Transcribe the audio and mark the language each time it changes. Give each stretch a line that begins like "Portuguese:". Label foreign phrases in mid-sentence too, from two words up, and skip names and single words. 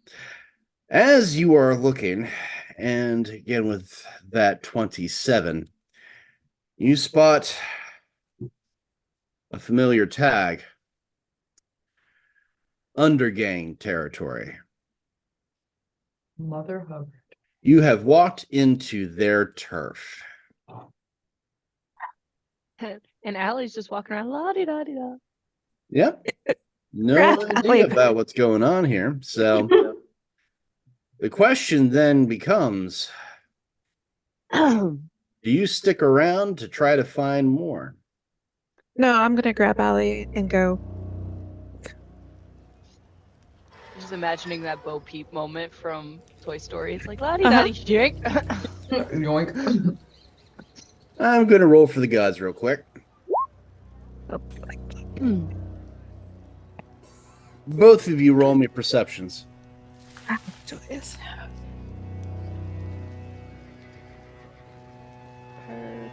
English: As you are looking, and again with that 27, you spot a familiar tag. Undergang territory. Mother Hubbard. You have walked into their turf. And Allie's just walking around la-di-da-di-da. Yep. No Congrats, idea Allie. about what's going on here. So the question then becomes, do you stick around to try to find more? No, I'm gonna grab Allie and go. Just imagining that Bo Peep moment from Toy Story. It's like la-di-da-di-shake. Yoink. I'm going to roll for the gods real quick. Oh, Both of you roll me perceptions. joyous.